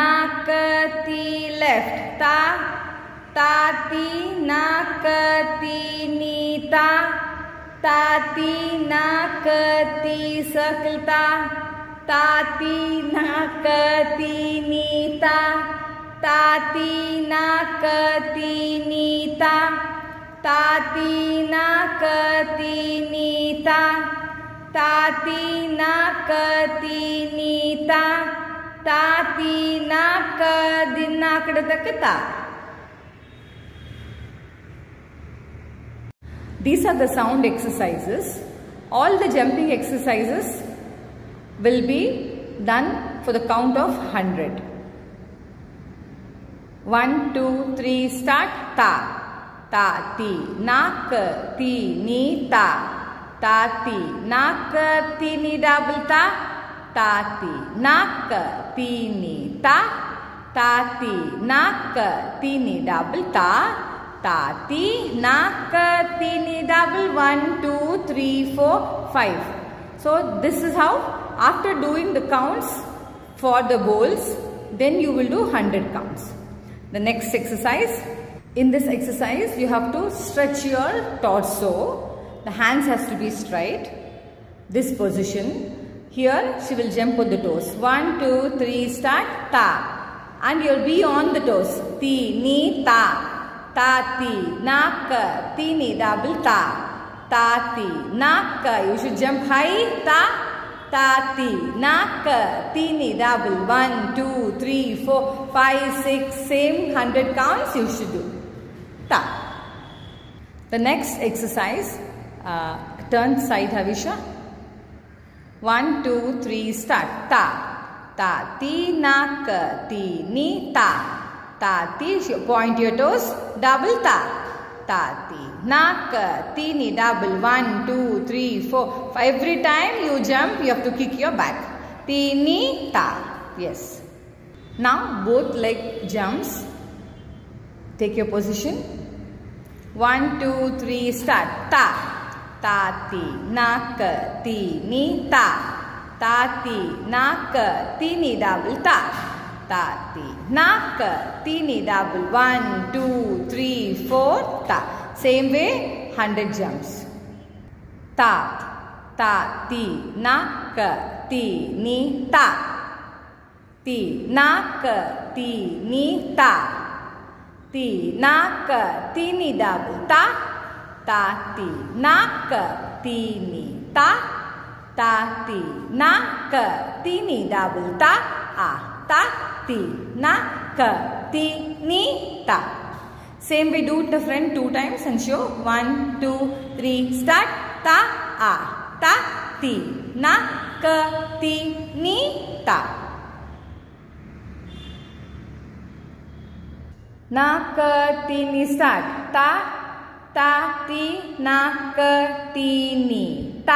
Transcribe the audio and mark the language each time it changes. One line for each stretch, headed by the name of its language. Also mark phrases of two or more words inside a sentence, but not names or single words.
English: ಕ ತಿ ಲೆಫ್ಟ್ ತ ತ ತಿ ನ ಕ ತಿ ನಿ ತ ತ ತಿ ನ ಕ ತಿ ಸರ್ಕಲ್ ತ ತ ತಿ ನ ಕ ತಿ ನಿ ತ ತ ತಿ ನ ಕ ತಿ ನಿ ತ ta ti na ka ti ni ta, ta ti na ka ti ni ta, ta ti na ka din na kadaka ta. These are the sound exercises. All the jumping exercises will be done for the count of 100. 1, 2, 3, start. Ta, ta, ti, na, ka, ti, ni, ta, ta, ti, na, ka, ti, ni, double ta, ta, ti, na, ka, ti, ni, ta, ta, ti, na, ka, ti, ni, double ta, ta, ti, na, ka, ti, ni, double 1, 2, 3, 4, 5. So this is how, after doing the counts for the bowls, then you will do 100 counts. The next exercise. In this exercise, you have to stretch your torso. The hands has to be straight. This position. Here, she will jump on the toes. 1, 2, 3, start. Ta. And you'll be on the toes. Ti, ni, ta. Ta, ti, na, ka. Ti, ni, double ta. Ta, ti, na, ka. You should jump high. Ta. Ta, ti, na, ka. Ti, ni, double. 1, 2, 3, 4, 5, 6, same 100 counts you should do. Ta. The next exercise, turn side Havisha. 1, 2, 3, start. Ta. Ta, ti, na, ka. Ti, ni, ta. Ta, ti, point your toes. Double ta. Ta, ti, na, ka. Ti, ni, double. 1, 2, 3, 4. Every time you jump, you have to kick your back. Ti, ni, ta. Yes. Now both leg jumps. Take your position. 1, 2, 3, start. Ta. Ta, ti, na, ka. Ti, ni, ta. Ta, ti, na, ka. Ti, ni, double ta. Ta, ti, na, ka. Ti, ni, double. 1, 2, 3, 4, ta. Same way, 100 jumps. Ta. Ta, ti, na, ka. Ti, ni, ta. Ti, na, ka. Ti, ni, ta. Ti, na, ka. Ti, ni, double ta. Ta, ti, na, ka. Ti, ni, ta. Ta, ti, na, ka. Ti, ni, double ta. A. Ta, ti, na, ka. Ti, ni, ta. Same we do it the front 2 times and show. 1, 2, 3, start. Ta, a. Ta, ti, na, ka. Ti, ni, ta. Na, ka, ti, ni, start. Ta, ta, ti, na, ka, ti, ni, ta.